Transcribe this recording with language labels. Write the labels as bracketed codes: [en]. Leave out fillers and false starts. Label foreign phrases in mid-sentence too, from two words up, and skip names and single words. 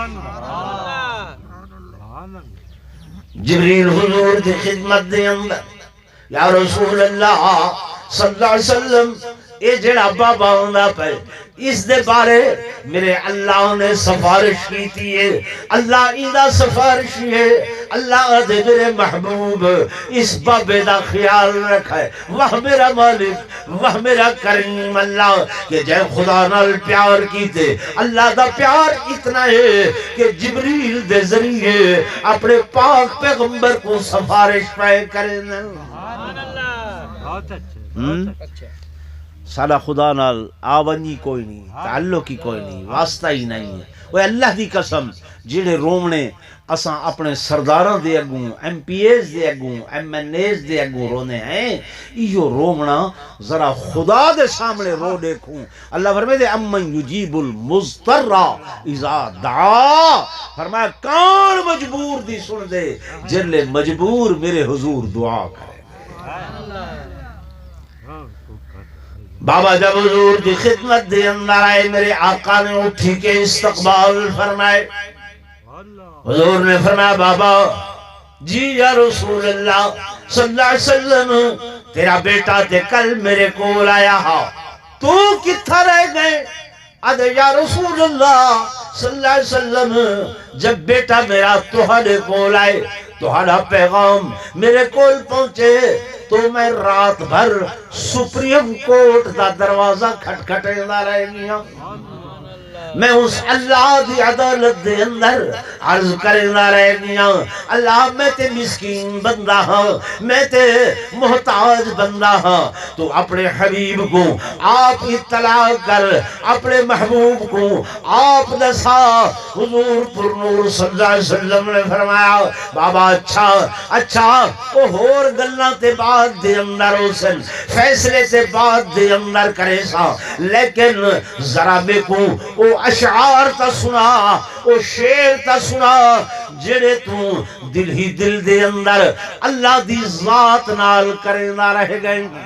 [pa] جبریل حضور دی خدمت دے اندر، [ar] یا رسول اللہ صلی اللہ علیہ وسلم، [pa] اے جڑا بابا ہوندا پہ اس دے بارے میرے اللہ نے سفارش کی تھی ہے، اللہ ایدہ سفارش ہے، اللہ دے میرے محبوب اس بابے دا خیال رکھا ہے، وہ میرا مالک وہ میرا کریم اللہ کہ جے خدا نال پیار کیتے، اللہ دا پیار اتنا ہے کہ جبریل دے ذریعے اپنے پاک پیغمبر کو سفارش پائے کریں۔ [ur] سبحان اللہ، بہت اچھا۔ [pa] سارا خدا نال آونی کوئی نہیں، تعلق ہی کوئی نہیں، واسطہ ہی نہیں ہے۔ وہ اللہ دی قسم جڑے رومنے اساں اپنے سرداراں دے اگوں، ایم پی ایز دے اگوں، ایم این ایز دے اگوں رونے ہیں، ایو رومنا ذرا خدا دے سامنے رو دیکھوں۔ اللہ فرمائے دے [ar] امن یجیب المضطر اذا دعا، [pa] فرمایا کون مجبور دی سن دے جلے مجبور میرے حضور دعا کرے۔ بابا جب حضور دی خدمت دے اندر آئے، میرے آقا نے اٹھی کے استقبال فرمائے۔ حضور نے فرمایا بابا جی [ar] یا رسول اللہ صلی اللہ علیہ وسلم، [pa] تیرا بیٹا تے کل میرے کول آیا ہا، تو کتھا رہ گئے؟ ادھے [ar] یا رسول اللہ صلی اللہ علیہ وسلم، [pa] جب بیٹا میرا تہاڈے کول آئے، تہاڈا پیغام میرے کول پہنچے تو میں رات بھر [en] Supreme Court [pa] دا دروازہ کھٹکھٹاتا رہ گیا، میں اس اللہ دی عدالت دے اندر عرض کرنا رہ گیا، اللہ میں تے مسکین بندہ ہاں، میں تے محتاج بندہ ہاں، تو اپنے حبیب کو آپ اطلاع کر، اپنے محبوب کو آپ دسا۔ حضور پر نور [ar] صلی اللہ علیہ وسلم [pa] نے فرمایا بابا اچھا وہ ہور گلاں تے بعد دے اندر حسن فیصلے تے بعد دے اندر کرے سا، لیکن ذرا بے کو او اشعار تا سنا، او شعر تا سنا جڑے تو دل ہی دل دے اندر اللہ دی ذات نال کرنا رہ گئے۔